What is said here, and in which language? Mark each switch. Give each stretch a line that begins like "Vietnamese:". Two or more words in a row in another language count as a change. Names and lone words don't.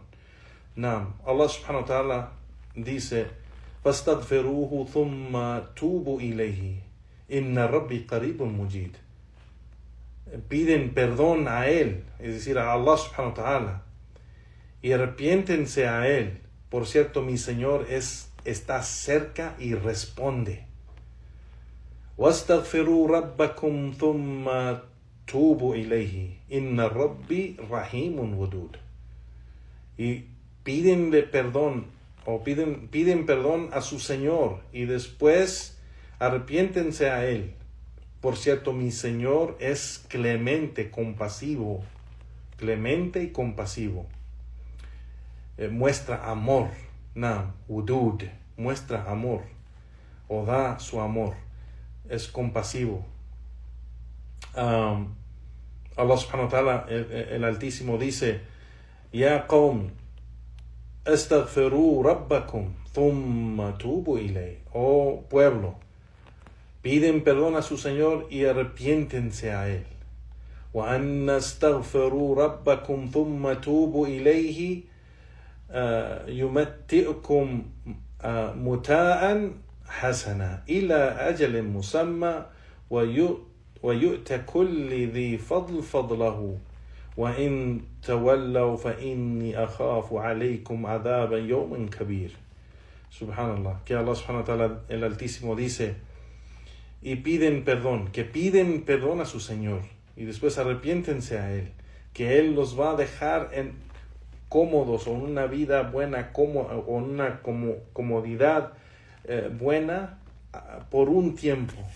Arabic: الله سبحانه وتعالى
Spanish: dice,
Arabic: فَاسْتَغْفِرُوهُ ثُمَّ تُوبُوا إِلَيْهِ إِنَّ رَبِّي قَرِيبٌ مُجِيدٌ.
Spanish: Piden perdón a Él, es decir, a
Arabic: الله سبحانه وتعالى,
Spanish: y arrepiéntense a Él. Por cierto, mi Señor está cerca y responde.
Arabic: وَاسْتَغْفِرُوا رَبَّكُمْ ثُمَّ تُوبُوا إِلَيْهِ إِنَّ رَبِّي رَحِيمٌ وَدُودٌ.
Spanish: Y piden perdón a su Señor y después arrepiéntense a Él. Por cierto, mi Señor es clemente y compasivo. Muestra amor. Wudud, muestra amor o da su amor. Es compasivo.
Arabic: الله سبحانه وتعالى,
Spanish: el Altísimo, dice,
Arabic: يا قوم استغفروا ربكم ثم توبوا إليه.
Spanish: Oh pueblo, piden perdón a su Señor y arrepiéntense a Él.
Arabic: وأن استغفروا ربكم ثم توبوا إليه يمتعكم متاعا حسنا إلى أجل مسمى ويؤت كل ذي فضل فضله وإن تولوا فإني أخاف عليكم عذاب يوم كبير.
Spanish: Subhanallah, que
Arabic: الله سبحانه وتعالى,
Spanish: el Altísimo, dice, y piden perdón a su Señor, y después arrepiéntense a Él, que Él los va a dejar cómodos, o en una vida buena, o en una comodidad buena por un tiempo,